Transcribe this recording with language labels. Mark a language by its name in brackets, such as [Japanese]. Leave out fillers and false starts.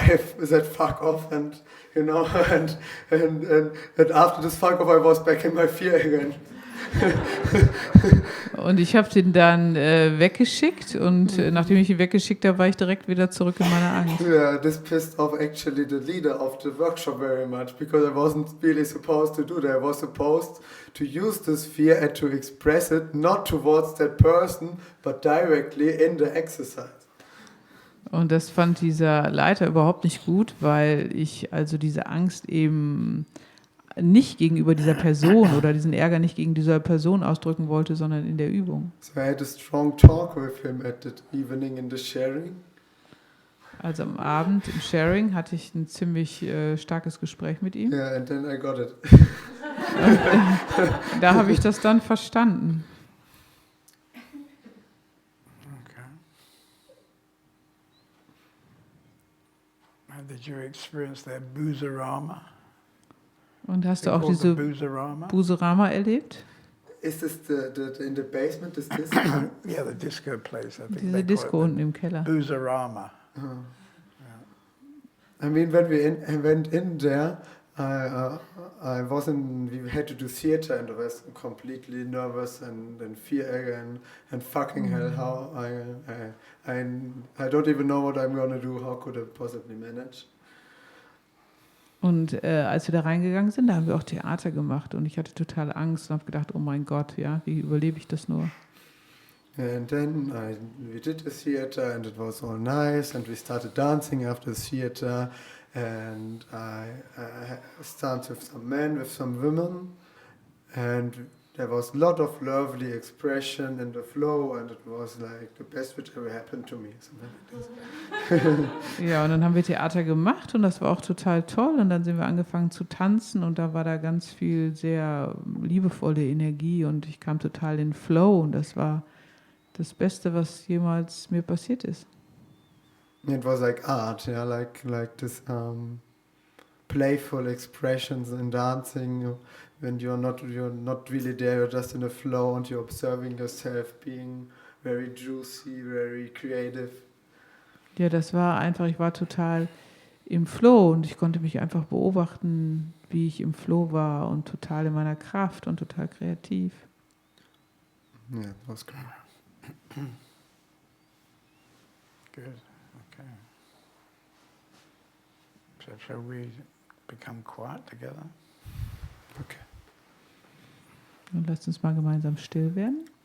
[English] I said fuck off, and and after this fuck off, I was back in my fear again. [German] Und ich habe den dann weggeschickt und nachdem ich ihn weggeschickt habe, war ich direkt wieder zurück in meiner Angst. [English] Yeah, this pissed off actually the leader of the workshop very much, because I wasn't really supposed to do that. I was supposed to use this fear and to express it not towards that person, but directly in the exercise. [German] Und das fand dieser Leiter überhaupt nicht gut, weil ich also diese Angst eben nicht gegenüber dieser Person oder diesen Ärger nicht gegen dieser Person ausdrücken wollte, sondern in der Übung. [English] So I had a strong talk with him at the evening in the sharing. [German] Also am Abend im Sharing hatte ich ein ziemlich starkes Gespräch mit ihm. [English] Yeah, and then I got it. [German] Da habe ich das dann verstanden. [English] Okay. And did you experience their Boozerama? [German] Und hast du auch diese Buserama erlebt? [English] Is this in the basement, this disco? Yeah, the disco place, I think. [German] Diese Disco unten im Keller. [English] Boozerama. I mean, when we went in there, we had to do theater, and I was completely nervous and fear again, and fucking hell, how I don't even know what I'm gonna do, how could I possibly manage? [German] Und als wir da reingegangen sind, da haben wir auch Theater gemacht und ich hatte total Angst und habe gedacht, oh mein Gott, ja, wie überlebe ich das nur? [English] And then we did the theater, and it was all nice, and we started dancing after the theater, and I started with some men, with some women, and there was a lot of lovely expression in the flow, and it was like the best which ever happened to me. [German] Ja, und dann haben wir Theater gemacht und das war auch total toll und dann sind wir angefangen zu tanzen und da war da ganz viel sehr liebevolle Energie und ich kam total in Flow und das war das Beste, was jemals mir passiert ist. [English] It was like art, yeah, like this playful expressions in dancing. When you're not really there, you're just in a flow and you're observing yourself being very juicy, very creative. [German] Ja, das war einfach, ich war total im Flow und ich konnte mich einfach beobachten, wie ich im Flow war und total in meiner Kraft und total kreativ. [English] Yeah, it was great. Good, okay. So shall we become quiet together? Okay. [German] Und lasst uns mal gemeinsam still werden.